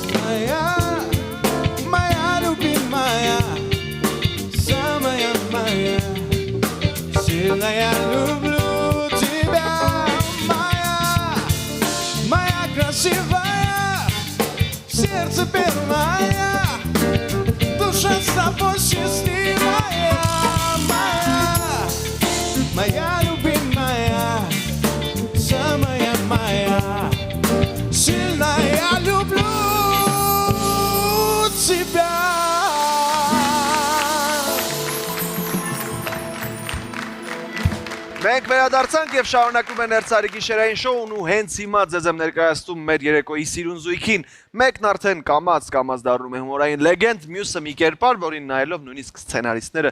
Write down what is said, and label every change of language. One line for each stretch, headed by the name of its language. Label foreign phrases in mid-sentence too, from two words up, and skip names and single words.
Russian: моя любимая, самая моя, сильно я люблю тебя, моя красивая, сердце первое, душа с тобой счастливая, моя любимая, самая моя, сильно я люблю тебя.
Armenian: Մենք վերադարձանք եւ շարունակում ենք Ներսարի գիշերային շոուն ու հենց հիմա ձեզ եմ ներկայացնում մեր երեկոյի սիրուն զույգին։ Մեկն արդեն կամաց դառնում է հումորային լեգենդ, մյուսը մի կերպար, որին նայելով նույնիսկ սցենարիստները